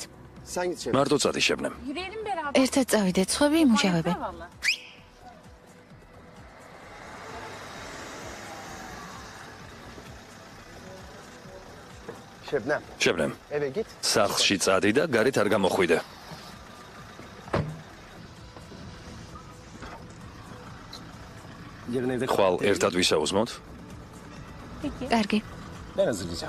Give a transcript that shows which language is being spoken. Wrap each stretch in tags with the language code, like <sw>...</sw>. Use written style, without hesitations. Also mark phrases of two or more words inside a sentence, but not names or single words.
<tr>sen git Şebnem.</tr> <ka>მარტო წადი შებნემ.</ka> <tr>Yürüyelim beraber.</tr> <ka>ერთად წავიდეთ, სხვები იმუშავებენ.</ka> <tr>Yeter valla. Şebnem</tr> <ka>შებნემ.</ka> <tr>eve git.</tr> <ka>სახლში წადი და გარეთ არ გამოხვიდე.</ka> <tr>Yarın evde</tr> <ka>ხვალ ერთად ვისაუზმოთ? კარგი.</ka> <tr>ben hazırlayacağım.</tr>